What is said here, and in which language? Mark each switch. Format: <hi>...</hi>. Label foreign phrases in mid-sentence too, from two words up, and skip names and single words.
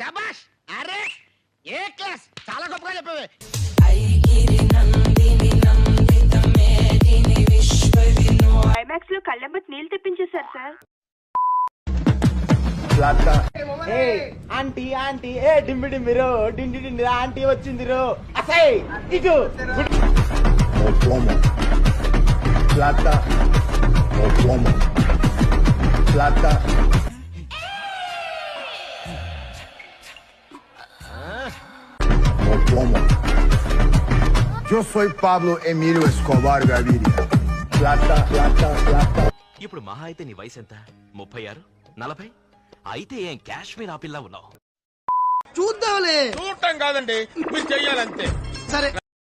<te>ఐమాక్స్ లో కళ్ళెంబట్ నీళ్ళు తెప్పించేశారు సార్. ఆంటీ ఆంటీ ఏ డింబి డింబిరో డిండి డిండి ఆంటీ వచ్చిందిరో. అసై ఇటు</te> <es>Yo soy Pablo Emilio Escobar Gaviria. Plata, plata, plata.</es> <te>ఇప్పుడు మహా అయితే నీ వయసు ఎంత? 36, 40? అయితే ఏం కాశ్మీర్ ఆపిల్లా ఉన్నావు? చూడటం కాదండి, మీరు చెయ్యాలంతే. సరే.</te>